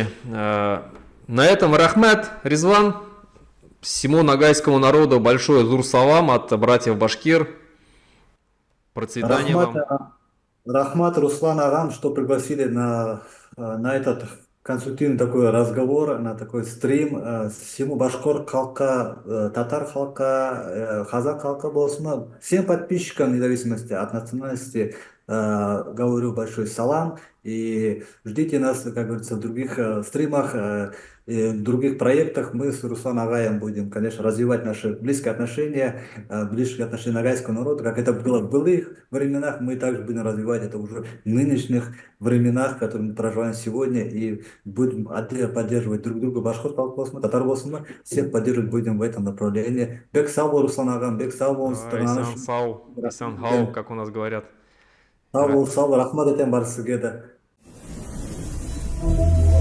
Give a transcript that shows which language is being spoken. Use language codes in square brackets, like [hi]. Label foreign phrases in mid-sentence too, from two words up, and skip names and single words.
[ru] На этом Рахмет, Резван, всему нагайскому народу большое зур-салам от братьев Башкир. Процветания Рахмат, вам. Рахмат, Руслан Арам, что пригласили на этот конструктивный такой разговор, на такой стрим. [ba] Всему башкор халка, татар халка, казак халка болсун. [ru] Всем подписчикам, вне зависимости от национальности, говорю большой салам. И ждите нас, как говорится, в других стримах, и в других проектах. Мы с Русланом Агаем будем, конечно, развивать наши близкие отношения, близкие отношения нагайского народа, как это было в былых временах, мы также будем развивать это уже в нынешних временах, в которых мы проживаем сегодня, и будем поддерживать друг друга, [ba] башкор болсун, татар болсун, [ru] всех поддерживать будем в этом направлении. [ba] Бек сау бол, Руслан Агам, бек сау бол, Исан Сау, Исан Хау, [ru] как у нас говорят. [ba] сау бол, сау бол, рахмат етем бар сізге де.